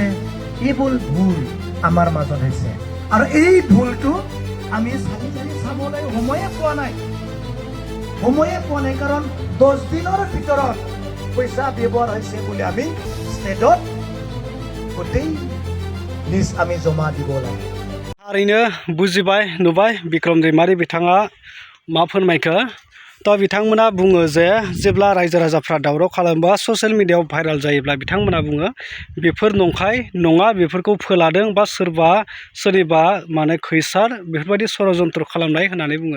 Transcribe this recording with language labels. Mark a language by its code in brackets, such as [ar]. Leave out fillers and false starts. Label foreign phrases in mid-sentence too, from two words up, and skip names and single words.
[as] এইবোৰ ভুল আমাৰ মাজত হৈছে আৰু এই ভুলটো আমি চাবলৈ সময়ে পোৱা নাই। কাৰণ 10 দিনৰ ভিতৰত পইচা ব্যৱহাৰ হৈছে বুলি আমি ষ্টেটত গোটেই লিষ্ট আমি জমা দিব লাগে। [brx] थारैनो बुजिबाय नुबाय बिक्रम दैमारि बिथाङा मा फोरमायखो। दा बिथांमोना बुङो जे जेब्ला रायजो राजाफ्रा दावराव खालामोबा ससियेल मिडियायाव भाइराल जायोब्ला बिथांमोना बुङो बेफोर नंखाय नङा, बेफोरखौ फोलादों बा सोरनिबा माने खैसार बेफोरबायदि षड़यन्त्र खालामनाय होननानै बुङो।